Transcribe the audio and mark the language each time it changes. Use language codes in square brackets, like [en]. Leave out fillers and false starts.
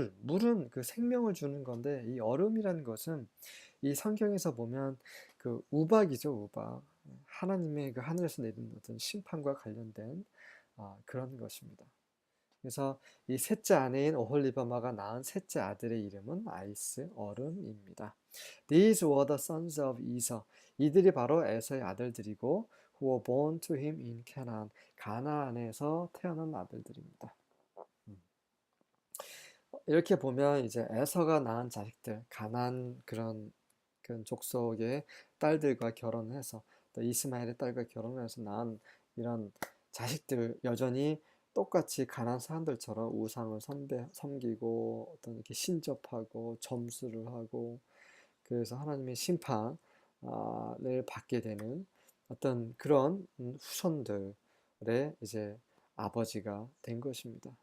[ko] 물은 그 생명을 주는 건데 이 얼음이라는 것은 이 성경에서 보면 그 우박이죠, 우박. 하나님의 그 하늘에서 내리는 어떤 심판과 관련된 그런 것입니다. 그래서 이 셋째 아내인 오홀리바마가 낳은 셋째 아들의 이름은 아이스, 얼음입니다. [en] These were the sons of Esau. [ko] 이들이 바로 에서의 아들들이고 [en] who were born to him in Canaan. [ko] 가나안에서 태어난 아들들입니다. 이렇게 보면 이제 에서가 낳은 자식들, 가나안 그런 족속의 딸들과 결혼해서 또 이스마엘의 딸과 결혼해서 낳은 이런 자식들 여전히 똑같이 가나안 사람들처럼 우상을 섬기고 어떤 이렇게 신접하고 점수를 하고 그래서 하나님의 심판을 받게 되는 어떤 그런 후손들의 이제 아버지가 된 것입니다.